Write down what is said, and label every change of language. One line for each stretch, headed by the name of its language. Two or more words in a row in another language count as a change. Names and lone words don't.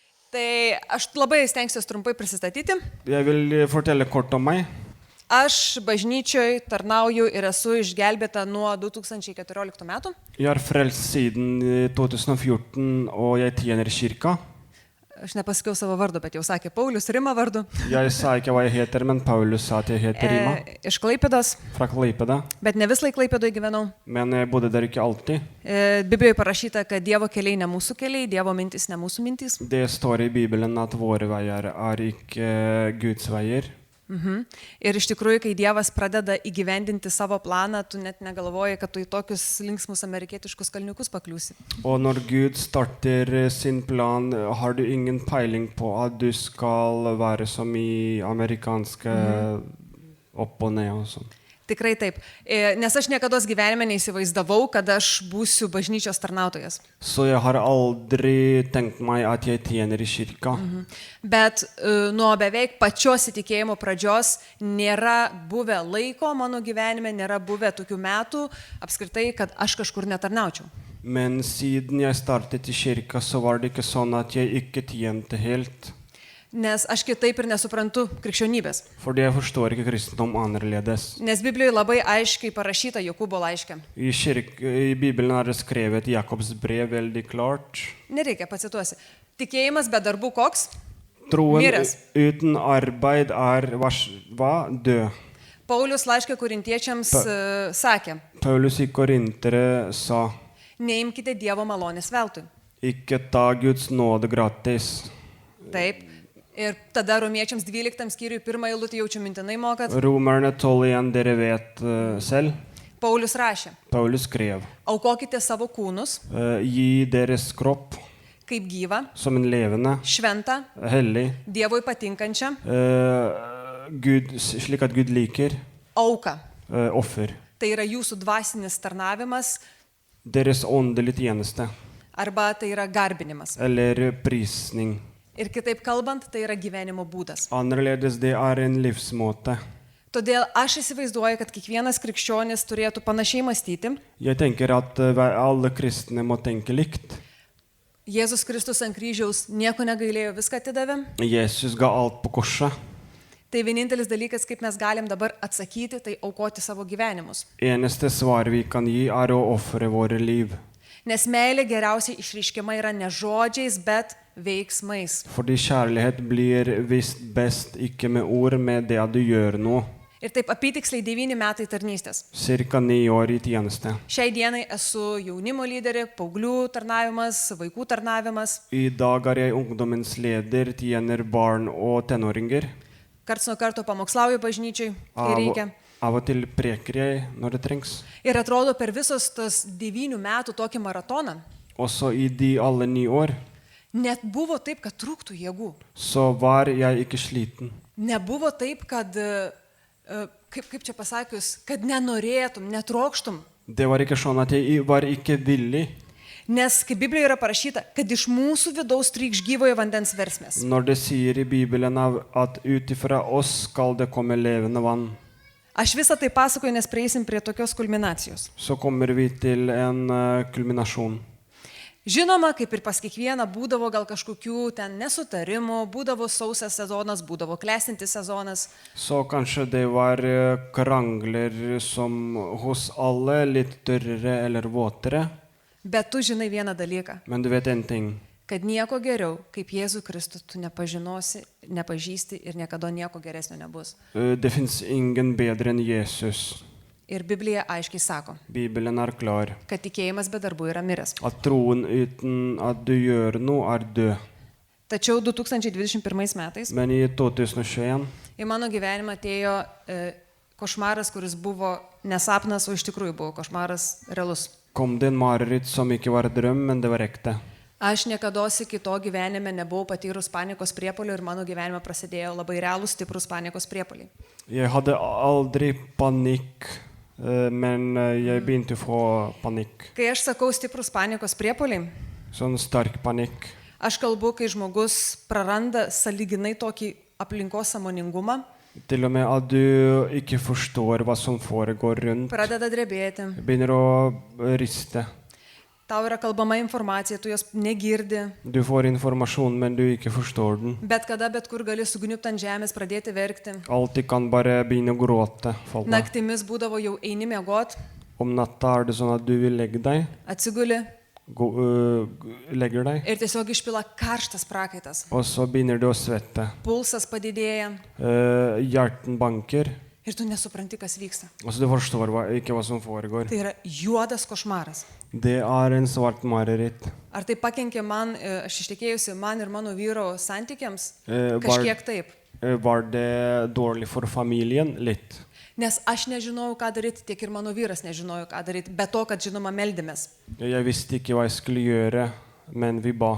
Lithuanian: Tai aš labai stengsiuosi trumpai prisistatyti.
Norwegian: Jeg vil fortelle kort om meg.
Lithuanian: Aš bažnyčioje tarnauju ir esu išgelbėta nuo 2014 metų.
Norwegian: Jeg er frelst siden 2014, og jeg tjener i kirka.
Lithuanian: Aš nepasakiau savo vardo, bet jau sakė Paulius Rima vardu.
Norwegian: Jeg sa ikke hva jeg heter, men Paulus sa at jeg heter Rima.
Lithuanian: Iš Klaipėdos,
Norwegian: Fra Klaipėda.
Lithuanian: bet ne visai Klaipėdoje gyvenau.
Norwegian: Men jeg bodde der ikke alltid.
Lithuanian: Biblijoje parašyta, kad Dievo keliai ne mūsų keliai, Dievo mintis ne mūsų mintis.
Norwegian: Det står i Bibelen at våre veier er ikke Guds veier.
Lithuanian: Ir iš tikrųjų, kai Dievas pradeda įgyvendinti savo planą, tu net negalvoji, kad tu į tokius linksmus amerikietiškus kalniukus pakliūsi.
Norwegian: Og når Gud starter sin plan, har du ingen peiling på at du skal være som i amerikanske opp og ned og sånn.
Lithuanian: Tikrai taip. Nes aš niekada gyvenime neįsivaizdavau, kad aš būsiu bažnyčios tarnautojas.
Norwegian: Så jeg har aldri tenkt meg at jeg tjener i kirka.
Lithuanian: Bet nuo beveik pačios įtikėjimo pradžios nėra buvę laiko mano gyvenime, nėra buvę tokių metų apskritai, kad aš kažkur netarnaučiau.
Norwegian: Men siden jeg startet i kirka, så var det ikke sånn at jeg ikke tjente helt.
Lithuanian: Nes aš kitaip ir nesuprantu krikščionybės.
Norwegian: Fordi jeg forstår ikke kristendom annerledes.
Lithuanian: Nes Biblijoje labai aiškiai parašyta Jokūbo laiške.
Norwegian: I Bibelen er det skrevet Jakobs brev veldig klart.
Lithuanian: Nereikia, pacituosi. Tikėjimas be darbų koks?
Norwegian: Troen
Lithuanian: Miras.
Norwegian: uten arbeid er hva? Død.
Lithuanian: Paulius laiške korintiečiams sakė,
Norwegian: Paulus i Korintere sa,
Lithuanian: neimkite Dievo malonės veltui.
Norwegian: ikke ta Guds nåde gratis.
Lithuanian: Taip. Ir tada romiečiams 12 skyriui pirmą eilutę jaučiu mintinai mokat.
Norwegian: Romerne 12 dere vet selv.
Lithuanian: Paulius rašė,
Norwegian: Paulus skrev,
Lithuanian: aukokite savo kūnus
Norwegian: gi deres kropp
Lithuanian: kaip gyvą,
Norwegian: som en levende,
Lithuanian: šventą,
Norwegian: hellig,
Lithuanian: Dievui patinkančią
Norwegian: slik at Gud liker,
Lithuanian: auką.
Norwegian: offer.
Lithuanian: Tai yra jūsų dvasinis tarnavimas
Norwegian: Deres åndelige tjeneste,
Lithuanian: arba tai yra garbinimas.
Norwegian: eller prisning.
Lithuanian: Ir kitaip kalbant, tai yra gyvenimo būdas.
Norwegian: Annerledes, det er en livsmåte.
Lithuanian: Todėl aš įsivaizduoju, kad kiekvienas krikščionis turėtų panašiai mąstyti.
Norwegian: Jeg tenker at alle kristne må tenke likt.
Lithuanian: Jėzus Kristus ant kryžiaus nieko negailėjo, viską atidavė.
Norwegian: Jesus ga alt på korset.
Lithuanian: Tai vienintelis dalykas, kaip mes galim dabar atsakyti, tai aukoti savo gyvenimus.
Norwegian: Eneste svar vi kan gi er å ofre våre liv.
Lithuanian: Nes meilė geriausiai išreiškiama yra ne žodžiais, bet veiksmais.
Norwegian: Fordi kjærlighet blir vist best ikke med ord, med det at du gjør noe.
Lithuanian: Ir taip apytiksliai 9 metai tarnystės.
Norwegian: Cirka 9 år i tjeneste.
Lithuanian: Šiai dienai esu jaunimo lyderė, paauglių tarnavimas, vaikų tarnavimas.
Norwegian: I dag er jeg ungdommens leder, tjener barn og tenåringer.
Lithuanian: Karts nuo karto pamokslauju bažnyčiai, kai reikia.
Norwegian: Av og til preker jeg når det trengs.
Lithuanian: Ir atrodo per visos tas 9 metų tokį maratoną
Norwegian: Også i de alle 9 år,
Lithuanian: net buvo taip, kad trūktų jėgų.
Norwegian: så var jeg ikke sliten.
Lithuanian: Nebuvo taip, kad, kaip čia pasakius, kad nenorėtum, netrokštum.
Norwegian: Det var ikke sånn at jeg var ikke villig.
Lithuanian: Nes, kaip Biblijoje yra parašyta, kad iš mūsų vidaus trykš gyvojo vandens versmės.
Norwegian: Når det sier i Bibelen at utifra oss skal det komme levende vann,
Lithuanian: Aš visą tai pasakoju, nes prieisim prie tokios kulminacijos.
Norwegian: så kommer vi til en kulminasjon.
Lithuanian: Žinoma, kaip ir pas kiekvieną, būdavo gal kažkokių ten nesutarimų, būdavo sausas sezonas, būdavo klestintis sezonas.
Norwegian: Så kanskje det var krangler som hos alle, litt tørrere eller våtere.
Lithuanian: Bet tu žinai vieną dalyką,
Norwegian: Men du vet en ting.
Lithuanian: kad nieko geriau, kaip Jėzų Kristų, tu nepažinosi, nepažįsti ir niekada nieko geresnio nebus.
Norwegian: Det finnes ingen bedre enn Jesus.
Lithuanian: Ir Biblija aiškiai sako,
Norwegian: Bibelen er klar.
Lithuanian: kad tikėjimas be darbų yra miręs.
Norwegian: At troen uten at du gjør noe, er død.
Lithuanian: Tačiau 2021 metais
Norwegian: Men i 2021
Lithuanian: į mano gyvenimą atėjo košmaras, kuris buvo nesapnas, o iš tikrųjų buvo košmaras realus.
Norwegian: kom det en mareritt som ikke var drøm, men det var ekte.
Lithuanian: Aš niekados iki to gyvenime nebuvau patyrus panikos priepuolių ir mano gyvenime prasidėjo labai realūs stiprus panikos priepuoliai.
Norwegian: Jeg hadde aldri panikk, men jeg begynte å få panikk.
Lithuanian: Kai aš sakau stiprus panikos priepuoliai,
Norwegian: Sånn sterk panikk.
Lithuanian: aš kalbu, kai žmogus praranda saliginai tokį aplinkos sąmoningumą,
Norwegian: Til og med at du ikke forstår hva som foregår rundt.
Lithuanian: pradeda drebėti,
Norwegian: Begynner å riste.
Lithuanian: Tau yra kalbama informacija, tu jos negirdi.
Norwegian: Du får informasjon, men du ikke forstår den.
Lithuanian: Bet kada, bet kur gali sugniupti ant žemės, pradėti verkti.
Norwegian: Alltid kan bare begynne å gråte for deg.
Lithuanian: Naktimis būdavo jau eini miegot,
Norwegian: Om natta er det sånn at du vil legge deg,
Lithuanian: atsiguli
Norwegian: legger deg,
Lithuanian: ir tiesiog išpila karštas prakaitas.
Norwegian: og så begynner du å svette.
Lithuanian: Pulsas padidėja
Norwegian: Hjerten banker,
Lithuanian: ir tu nesupranti, kas vyksta.
Norwegian: og så du forstår ikke hva som foregår.
Lithuanian: Tai yra juodas košmaras.
Norwegian: Det er en svart mareritt.
Lithuanian: Ar tai pakenkė man, aš ištekėjusi, man ir mano vyro santykiams?
Norwegian: Var,
Lithuanian: Kažkiek taip.
Norwegian: var det dårlig for familien? Litt.
Lithuanian: Nes aš nežinojau, ką daryti, tiek ir mano vyras nežinojo, ką daryti, be to, kad žinoma meldėmės.
Norwegian: Jeg visste ikke hva jeg skulle gjøre, men vi ba